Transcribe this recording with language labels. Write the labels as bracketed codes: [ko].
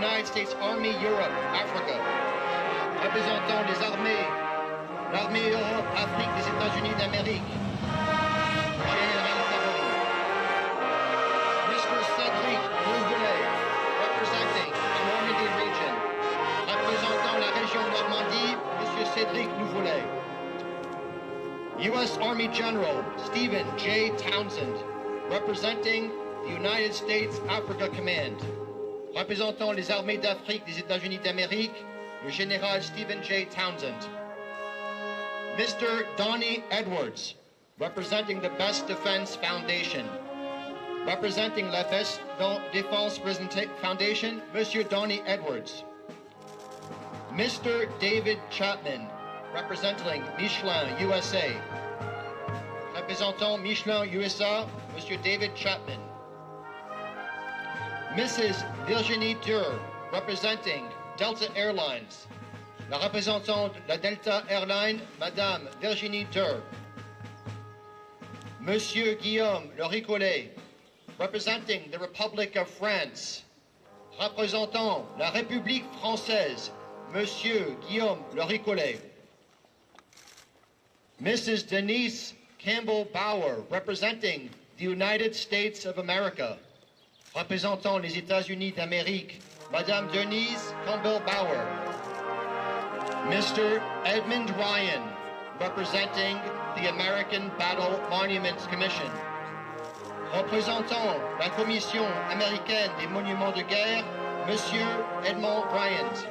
[en] United States Army Europe, Africa. [fr] Représentant les armées, l'armée Europe, Afrique des États-Unis d'Amérique. Général favori. Mr. [en] Cédric Louvelet, representing the Normandy region. [fr] Représentant la région Normandie, Monsieur Cédric Louvelet. [en] U.S. Army General Stephen J. Townsend, representing the United States Africa Command. [fr] Représentant les armées d'Afrique des États-Unis d'Amérique, le général Stephen J. [en] Townsend. Mr. Donnie Edwards, representing the Best Defense Foundation. [fr] Representing la Best Défense Foundation, Monsieur Donnie Edwards. Mr. [en] David Chapman, representing Michelin, USA. [fr] Représentant Michelin, USA, Monsieur David Chapman. [en] Mrs. Virginie Durr, representing Delta Airlines. [fr] La représentante de la Delta Airlines, Madame Virginie Durr. [en] Monsieur Guillaume Loricollet, representing the Republic of France. [fr] Représentant la République française, Monsieur Guillaume Loricollet. [en] Mrs. Denise Campbell Bauer, representing the United States of America. Représentant les États-Unis d'Amérique, Madame Denise Campbell Bauer. Mr. Edmund Ryan, representing the American Battle Monuments Commission. [fr] Représentant la Commission américaine des monuments de guerre, Monsieur Edmund Ryan.